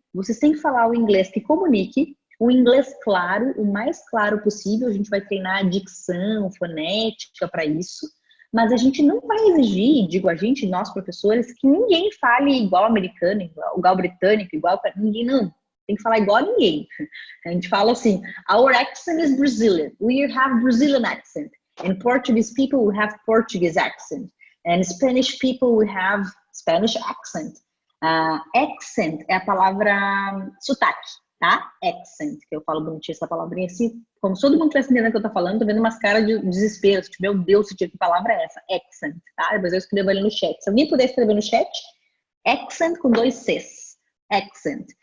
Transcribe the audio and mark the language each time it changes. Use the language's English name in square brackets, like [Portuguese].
[Portuguese] Vocês têm que falar o inglês que comunique, o inglês claro, o mais claro possível. A gente vai treinar dicção, fonética para isso. Mas a gente não vai exigir, digo a gente, nós professores, que ninguém fale igual americano, igual britânico, igual para ninguém, não. Tem que falar igual a ninguém. A gente fala assim, [English] our accent is Brazilian. We have Brazilian accent. And Portuguese people will have Portuguese accent. And Spanish people will have Spanish accent. [Portuguese] Accent é a palavra sotaque, tá? Accent, que eu falo bonitinho essa palavrinha assim. Como se todo mundo estivesse entendendo o que eu tô falando, tô vendo umas caras de desespero. Tipo, meu Deus, que palavra é essa? Accent, tá? Depois eu escrevo ali no chat. Se alguém puder escrever no chat, accent com 2 Cs. Accent.